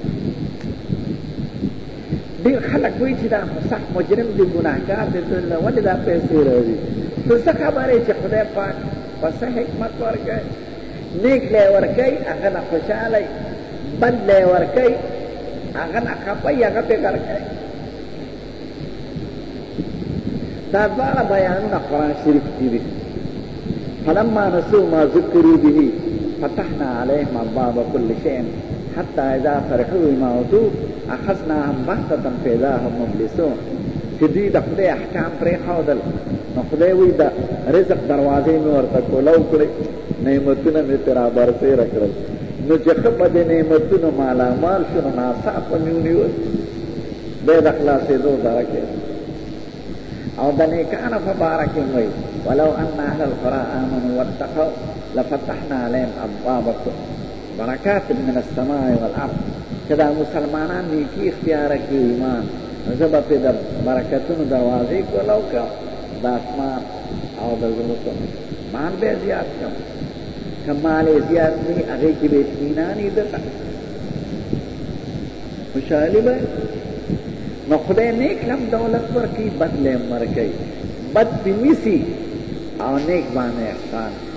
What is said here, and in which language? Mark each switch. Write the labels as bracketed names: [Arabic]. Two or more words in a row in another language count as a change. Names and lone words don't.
[Pashto] ډېر خلک وایي چې دا سخت مجرم دی ګناهګار دی ولې دا پیسې راځي نو څه خبرې چې خدای پاک په څه حکمت ورکوي نیک لی ورکوي هغه نه خوشحالی بد لی ورکوي هغه نه خفه هغه پې ورکوي دا دواړه بیانونه قرآن شریف کې دي [Arabic] فلما نسوا ما ذکروا به فتحنا عليهم ابواب كل شيء حتى اذا فرحوا بما اوتوا اخذناهم بغتة فاذا هم مبلسون [Pashto] چې دوی د خدای احکام پرېښودل نو خدای وایي د رزق دروازې مې ورته کولو کړې نعمتونه مې ترې رابرسېره کړل نو چې ښه په دې نعمتونو مالامال شو نو ناڅاپه مې ونیول دی د خلاصېدو درکې او د نیکانو په باره کې وایي [Arabic] ولو ان اهل القرى امنوا واتقوا لفتحنا عليهم ابواب برکات من السماء والارض [Pashto] چې دا مسلمانان نیکي اختیاره کړي ایمان نو زه به پرې د برکتونو دروازې کولو کړم د اسمان او د ځمکو مال به یې زیات کړم که مال یې زیات نه وي هغې کې به اطمینان وي دته خوشحالي به نو خدای نیک لم دولت ورکوي بد له هم ورکوي بد پې نیسي او نیک باندې احسان